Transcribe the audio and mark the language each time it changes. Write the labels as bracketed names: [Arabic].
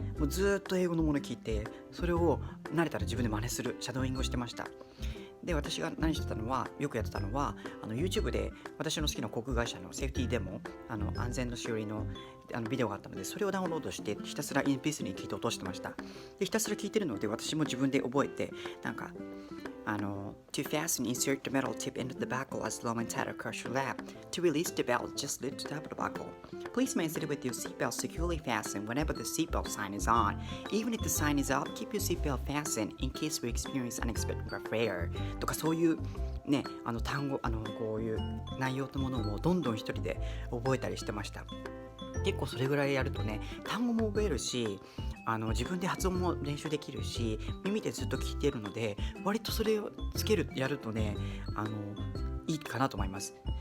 [Japanese] もうずっと英語のもの聞いて、それを慣れたら自分で真似するシャドーイングをしてました。で、私が何してたのは、よくやってたのは、YouTube で私の好きな航空会社のセーフティーデモ、安全のしおりのビデオがあったので、それをダウンロードしてひたすら MP3 に聞いて落としてました。で、ひたすら聞いてるので、私も自分で覚えて、なんか [English] To fasten, insert the metal tip into the buckle as long and tight across your lap. To release the belt, just lift the top of the buckle. Please maintain it with your seatbelt securely fastened whenever the seatbelt sign is on. Even if the sign is off, keep your seatbelt fastened in case we experience unexpected failure. [Japanese] とかそういうね、単語、こういう内容のものをどんどん一人で覚えたりしてました。結構それぐらいやるとね、単語も覚えるし、自分で発音も練習できるし、耳でずっと聞いているので、割とそれをやるとね、いいかなと思います。